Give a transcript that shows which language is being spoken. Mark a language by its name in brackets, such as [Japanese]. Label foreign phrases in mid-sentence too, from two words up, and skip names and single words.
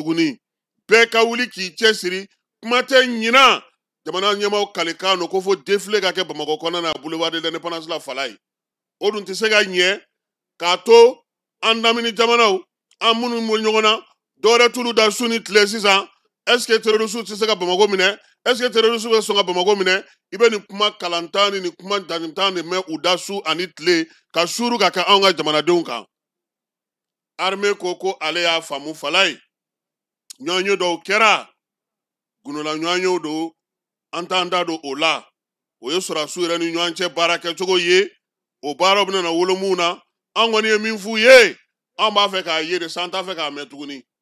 [Bambara] tuguni bɛɛ ka wuli k'i cɛsiri kuma tɛ ɲina jamana ɲɛmaw kalikan don ko fo défilé ka kɛ Bamakɔ kɔnɔna na boulevard de l'indépendance la Falaye o dun tɛ se ka ɲɛ k'a to an lamini jamanaw an minnu bɔ ɲɔgɔn na dɔwɛrɛ t'olu da su ni tile sisan [French] est-ce que terroristes [Bambara] tɛ se ka Bamakɔ minɛ [French] est-ce que terroristes [Bambara] bɛ sɔn ka Bamakɔ minɛ i bɛ nin kuma kalantan ni nin kuma danintan de mɛn u da su ani tile ka suuru ka kɛ anw ka jamanadenw kan armée ko ale y'a faamu Falaye ɲɔgɔnye dɔw kɛra gunola ɲɔgɔnyew don an t'an da don o la o ye sɔrɔdasiw yɛrɛ ni ɲɔgɔn cɛ baara kɛcogo ye o baaraw bɛna na wolo mun na an kɔni ye min f'u ye an b'a fɛ k'a ye de san t'a fɛ k'a mɛn tuguni